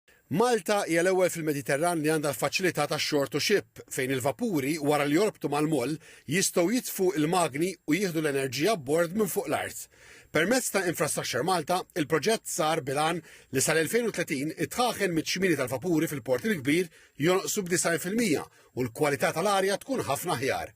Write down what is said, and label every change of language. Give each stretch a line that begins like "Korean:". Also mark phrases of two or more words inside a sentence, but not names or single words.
Maltese: Malta hija l-ewwel fil-Mediterran li għandha l-faċilità tax-
English: shore to ship
Maltese: fejn il-vapuri wara li jorbtu mal-moll jistgħu jitfgħu il-magni u jieħdu l-enerġija bord minn fuq l-art. Permezz ta' Infrastructure Malta, il-proġett sar bilan li sal-2030 it-tħaħen miċ-xmini tal-vapuri fil-port il-kbir jonqsu b'90% u l-kwalità tal-arja tkun ħafna aħjar.